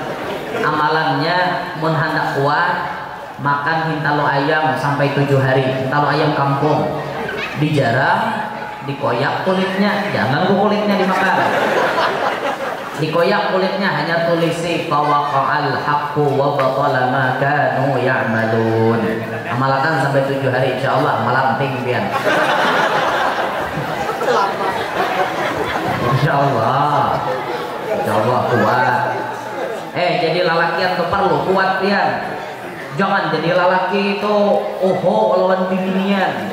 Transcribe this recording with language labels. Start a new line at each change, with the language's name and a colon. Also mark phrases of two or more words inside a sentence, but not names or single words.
Banjar: Amalannya mun hendak kuat makan hintalo ayam sampai 7 hari. Hintalo ayam kampung dijarah, dikoyak kulitnya, jangan kulitnya dimakan. Dikoyak kulitnya, hanya tulisi
Arabic: فوقع الحق وبطل ما كانوا يعملون.
Banjar: Amalkan sampai 7 hari insyaallah melanting pian. Insyaallah kuat. Jadi lalakian tuh perlu kuat pian. Jangan jadi lalaki itu lawan bibinian.